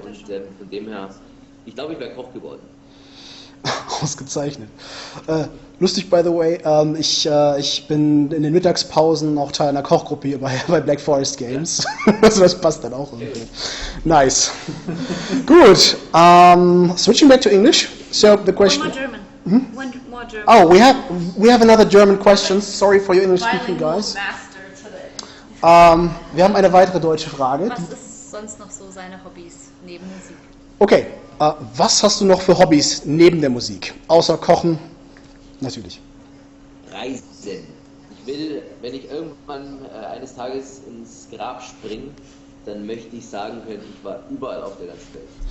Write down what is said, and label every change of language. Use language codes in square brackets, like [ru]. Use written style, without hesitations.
[de] Und von dem her, ich glaube, ich wäre Koch geworden. Ausgezeichnet. Lustig, [en] by the way, [de] ich bin in den Mittagspausen auch Teil einer Kochgruppe bei Black Forest Games. Also das passt dann auch irgendwie. [en] Nice. [de] Gut. [en] Switching back to English. So the question. One more German. One more German. Oh, we have another German question. Sorry for your English speaking guys. Master today. [de] Wir haben eine weitere deutsche Frage. Was ist sonst noch so seine Hobbys neben Musik? Okay. Was hast du noch für Hobbys neben der Musik? Außer Kochen? Natürlich. Reisen. Ich will, wenn ich irgendwann eines Tages ins Grab springe, dann möchte ich sagen können, ich war überall auf der ganzen Welt.